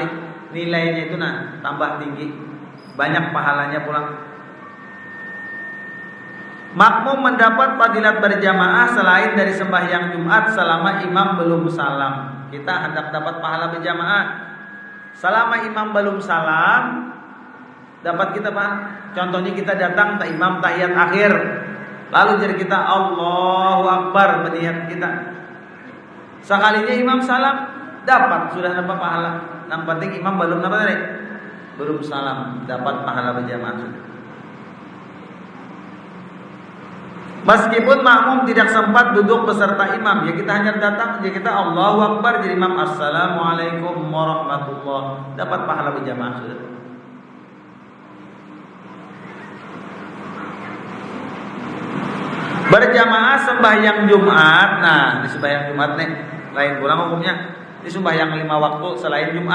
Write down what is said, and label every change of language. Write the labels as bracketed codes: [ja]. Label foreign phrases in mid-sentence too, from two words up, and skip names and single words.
[bjn] Nilainya itu nah tambah tinggi, banyak pahalanya pulang. [id] Makmum mendapat fadilat berjamaah selain dari sembahyang Jumat selama imam belum salam. Kita hendak dapat pahala berjamaah selama imam belum salam. Dapat kita Pak. Contohnya kita datang ke imam tahiyat akhir, lalu jadi kita [ar] الله أكبر [id] berniat kita. Sekalinya imam salam, sudah dapat pahala. Yang penting imam belum apa tadi? Belum salam, dapat pahala berjamaah sudah. Meskipun makmum tidak sempat duduk beserta imam, ya kita hanya datang, ya kita [ar] الله أكبر [id] jadi imam, [ar] السلام عليكم ورحمة الله, [id] dapat pahala berjamaah sudah. Berjamaah sembahyang Jumat. [bjn] Nah, di sembahyang Jumat nih, lain kurang hukumnya. Di sembahyang 5 waktu selain Jumat.